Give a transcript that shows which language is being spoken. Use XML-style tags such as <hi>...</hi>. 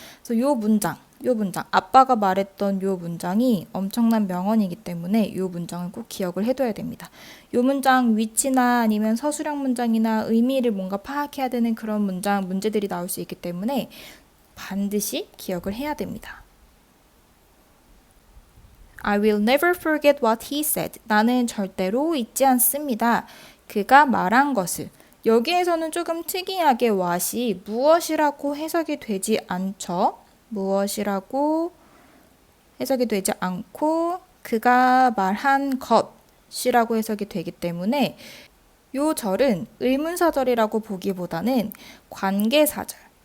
<ko>그래서 요 문장, 아빠가 말했던 요 문장이 엄청난 명언이기 때문에 요 문장을 꼭 기억을 해둬야 됩니다. 요 문장 위치나 아니면 서술형 문장이나 의미를 뭔가 파악해야 되는 그런 문제들이 나올 수 있기 때문에 반드시 기억을 해야 됩니다.</ko> <en>I will never forget what he said.</en> <ko>나는 절대로 잊지 않습니다. 그가 말한 것을. 여기에서는 조금 특이하게 what이 무엇이라고 해석이 되지 않죠. 무엇이라고 해석이 되지 않고 그가 말한 것이라고 해석이 되기 때문에 요 절은 의문사절이라고 보기보다는 관계사절.</ko>